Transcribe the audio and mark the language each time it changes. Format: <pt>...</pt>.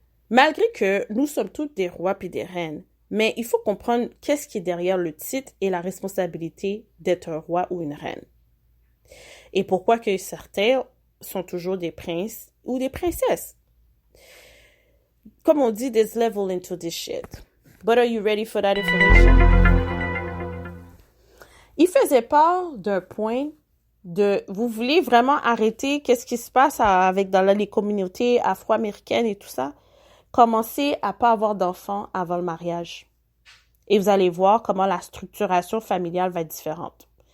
<fr>Malgré que nous sommes toutes des rois puis des reines, mais il faut comprendre qu'est-ce qui est derrière le titre et la responsabilité d'être un roi ou une reine. Et pourquoi que certains sont toujours des princes ou des princesses. Comme on dit,</fr> <en>there's level into this shit. But are you ready for that information?</en> <fr>Il faisait part d'un point de, vous voulez vraiment arrêter qu'est-ce qui se passe dans les communautés afro-américaines et tout ça? Commencez à pas avoir d'enfants avant le mariage. Et vous allez voir comment la structuration familiale va être différente.</fr>